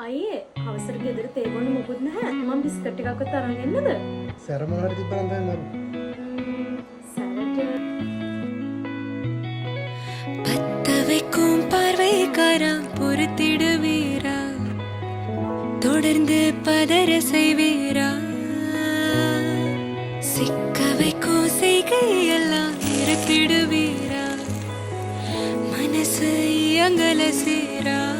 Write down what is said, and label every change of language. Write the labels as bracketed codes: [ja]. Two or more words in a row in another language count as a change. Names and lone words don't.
[si] අයියේ අවසර ගෙදර තේ බොන්න මොකුත් නැහැ. මම බිස්කට් එකක්වත් අරන් එන්නද? සැර මොනවද තිබ්බනම් තමයි මම. සැරට [ta] பத்த வைக்கும் பார்வைக்காரா பொறுத்திடுவீரா தொடர்ந்து பதற செய்வீரா சிக்க வைக்கும் செய்கையெல்லாம் இருத்திடுவீரா மனசு இயங்கல சீரா